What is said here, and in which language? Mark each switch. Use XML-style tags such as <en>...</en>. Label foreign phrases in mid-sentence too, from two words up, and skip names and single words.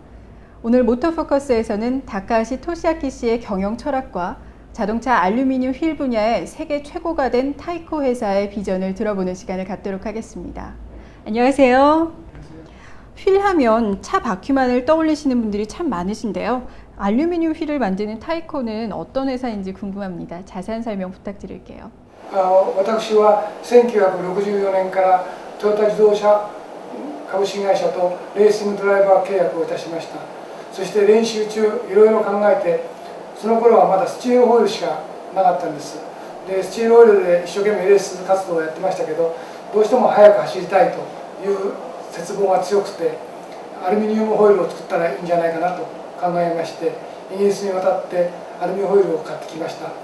<ko>오늘 모터포커스에서는 다카하시 토시아키 씨의 경영 철학과 자동차 알루미늄 휠 분야의 세계 최고가 된 타이코 회사의 비전을 들어보는 시간을 갖도록 하겠습니다. 안녕하세요. 휠 하면 차 바퀴만을 떠올리시는 분들이 참 많으신데요. 알루미늄 휠을 만드는 타이코는 어떤 회사인지 궁금합니다. 자세한 설명 부탁드릴게요.</ko> <ja>私は1964年からトヨタ自動車株式会社とレーシングドライバー契約をいたしました。そして練習中いろいろ考えて、その頃はまだスチールホイールしかなかったんです。でスチールホイールで一生懸命レース活動をやってましたけど、どうしても速く走りたいという切望が強くて、アルミニウムホイールを作ったらいいんじゃないかなと考えまして、イギリスに渡ってアルミホイールを買ってきました。</ja>